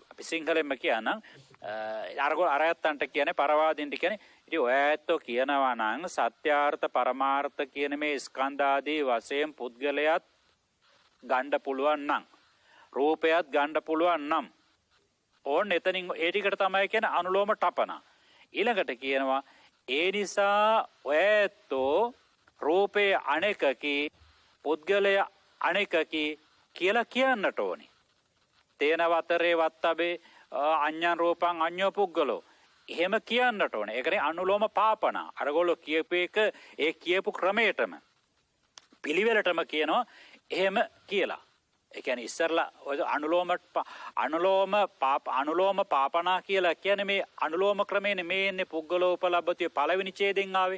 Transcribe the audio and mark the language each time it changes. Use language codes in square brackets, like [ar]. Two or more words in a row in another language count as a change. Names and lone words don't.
[si] අපි සිංහලෙන්ම කියනනම් අරයත්තන්ට කියන්නේ පරවාදීන්ට කියන්නේ ඉතින් ඔය ඇත්තෝ කියනවා නම් සත්‍යාර්ථ පරමාර්ථ කියන මේ ස්කන්ධ ආදී වශයෙන් පුද්ගලයාත් ගන්න පුළුවන් නම් රූපයත් ගන්න පුළුවන් නම් ඕන් එතනින් ඒ ටිකට තමයි කියන්නේ අනුලෝම ටපන. ඊළඟට කියනවා ඒ නිසා ඔය ඇත්තෝ රූපේ අනෙකකි පුද්ගලයා අනෙකකි කියලා කියන්නට ඕනේ. [pi] තේන වතරේ වත්තබේ අඤ්ඤං රූපං අඤ්ඤෝ පුද්ගලෝ [si] එහෙම කියන්නට ඕනේ. ඒ කියන්නේ අනුලෝම පාපන. අරගොල්ලෝ කියපු එක ඒ කියපු ක්‍රමයටම පිළිවෙලටම කියනවා එහෙම කියලා. ඒ කියන්නේ ඉස්සරලා ඔය අනුලෝම පාපනා කියලා කියන්නේ මේ අනුලෝම ක්‍රමේනේ මේ ඉන්නේ පුද්ගලෝ උපලබ්ධතිය පළවෙනි ඡේදෙන් ආවේ.